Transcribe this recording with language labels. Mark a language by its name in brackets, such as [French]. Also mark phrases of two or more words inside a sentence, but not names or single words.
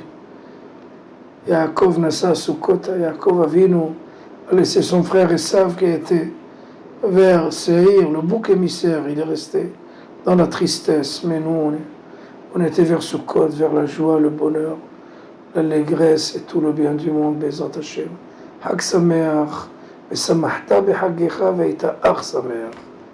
[Hebrew] יעקב נסע סוכות, [French] Yaakov Avinu a laissé son frère Esav qui était vers Seir, le bouc émissaire, il est resté dans la tristesse. Mais nous, on était vers Sukkot, vers la joie, le bonheur, l'allégresse et tout le bien du monde, [Hebrew] בעזרת השם. חג שמח, ושמחת בחגך והיית אך שמח.